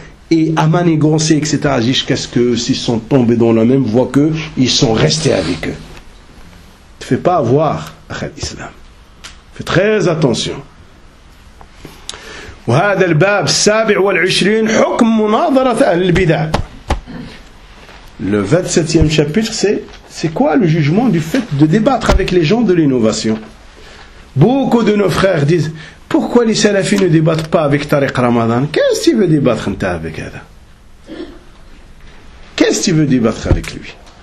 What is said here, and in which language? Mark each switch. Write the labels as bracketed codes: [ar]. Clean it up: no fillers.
[fr] Et à manigancer, etc. Jusqu'à ce qu'ils sont tombés dans la même voie qu'eux, ils sont restés avec eux. Ne te fais pas avoir, à l'islam. Fais très attention. [ar] وهذا الباب السابع والعشرين حكم مناظرة أهل البدع. [fr] Le 27e chapitre, c'est quoi le jugement du fait de débattre avec les gens de l'innovation? Beaucoup de nos frères disent, pourquoi les salafis ne débattent pas avec Tariq Ramadan? Qu'est-ce qu'il veut débattre avec Ada? Qu'est-ce qu'il veut débattre avec lui?